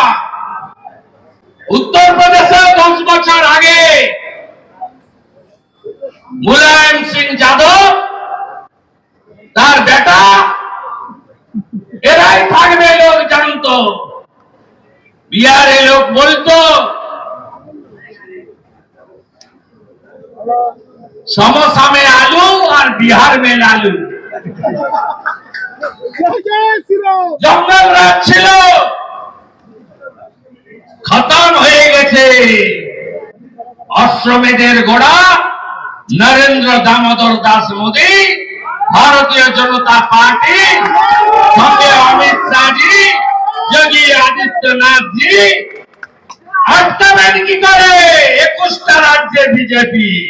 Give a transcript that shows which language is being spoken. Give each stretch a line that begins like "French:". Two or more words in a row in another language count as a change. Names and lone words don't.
Bangla: উত্তরপ্রদেশে 10 বছর আগে মুলায়ম সিং যাদব, তার বেটা, এরাই থাকবে লোক জানতো। বিহারে লোক বলতো
Hindi: समोसा में आलू और बिहार में लालू। जंगल राज
Bangla: ছিল, খতম হয়ে গেছে। অশ্বমেধের গোড়া নরেন্দ্র দামোদর দাস মোদী, ভারতীয় জনতা পার্টি, সঙ্গে অমিত শাহজি, যোগী আদিত্যনাথ জি আটকাবেন কি করে 21টা রাজ্যে বিজেপি।